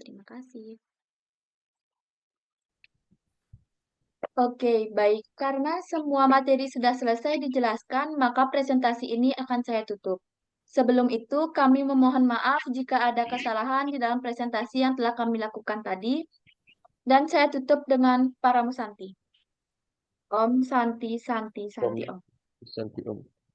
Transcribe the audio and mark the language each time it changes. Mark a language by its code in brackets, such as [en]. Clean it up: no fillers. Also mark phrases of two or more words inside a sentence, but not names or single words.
[id] Terima kasih. Oke, baik. Karena semua materi sudah selesai dijelaskan, maka presentasi ini akan saya tutup. Sebelum itu, kami memohon maaf jika ada kesalahan di dalam presentasi yang telah kami lakukan tadi. Dan saya tutup dengan para musanti. [sa] Om Santi Santi Santi Om. Santi Om.